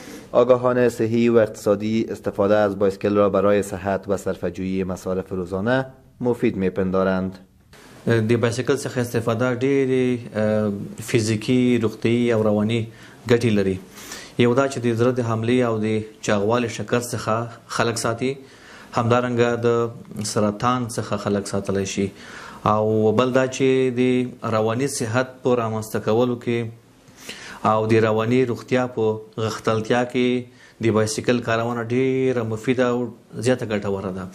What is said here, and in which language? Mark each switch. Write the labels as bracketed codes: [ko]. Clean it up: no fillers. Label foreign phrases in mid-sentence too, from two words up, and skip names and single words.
[fa] آگاهان صحی و اقتصادی استفاده از بایسکل را برای صحت و صرفه‌جویی مصارف روزانه مفید می‌پندارند. [ps] د بایسکل څخه استفاده ډېرې فزیکي، روغتیایي او رواني ګټې لري. یو دا چې د زړه د حملې او د چاغوالي شکر څخه خلک ساتي، همدارنګه د سرطان څخه خلک ساتلی شي، او بل دا چې د رواني صحت په رامنځته کولو کې او د رواني روغتیا په غښتلتیا کې د بایسکل کارونه ډېره مفیده او زیاته ګټوره ده.